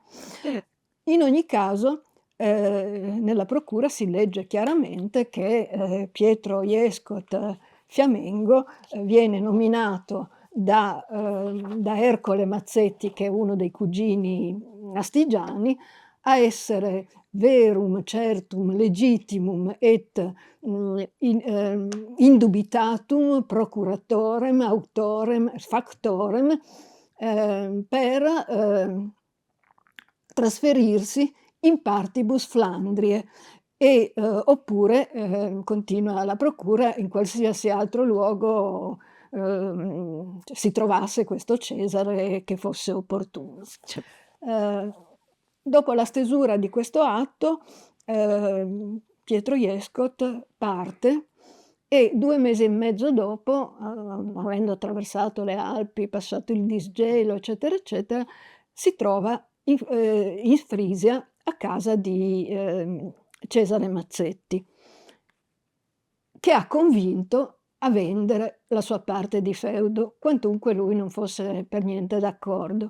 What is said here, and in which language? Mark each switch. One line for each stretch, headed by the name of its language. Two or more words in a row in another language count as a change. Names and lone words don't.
Italian: In ogni caso, nella procura si legge chiaramente che, Pietro Iescot Fiamengo, viene nominato da Ercole Mazzetti, che è uno dei cugini astigiani, a essere
Latin: verum certum legitimum et, indubitatum procuratorem auctorem factorem,
Italian: per, trasferirsi
Latin: in partibus Flandriae
Italian: e, oppure, continua la procura, in qualsiasi altro luogo, si trovasse questo Cesare che fosse opportuno. Ehm, Dopo la stesura di questo atto, Pietro Iescot parte e 2 mesi e mezzo dopo, avendo attraversato le Alpi, passato il disgelo, eccetera, eccetera, si trova in Frisia a casa di, Cesare Mazzetti, che ha convinto a vendere la sua parte di feudo, quantunque lui non fosse per niente d'accordo.